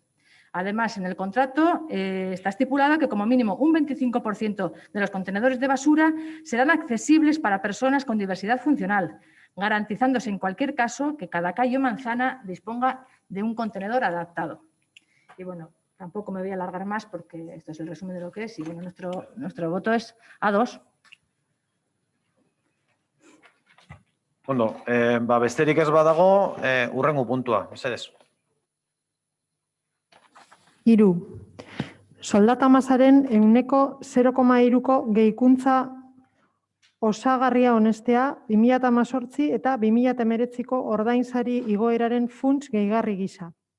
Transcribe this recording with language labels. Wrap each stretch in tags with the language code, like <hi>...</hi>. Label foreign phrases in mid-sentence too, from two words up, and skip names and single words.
<es>Además, en el contrato está estipulado que como mínimo un 25% de los contenedores de basura serán accesibles para personas con diversidad funcional, garantizándose en cualquier caso que cada calle o manzana disponga de un contenedor adaptado. Y bueno, tampoco me voy a alargar más porque esto es el resumen de lo que es y bueno, nuestro voto es A2.</es> <eu>Ondo, besterik ez badago, hurrengo puntua, mesedez. 3. Soldata masaren ehuneko 0,3ko gehikuntza osagarria onestea 2018 eta 2019ko ordainsari igoeraren funts gehigarri gisa.</eu>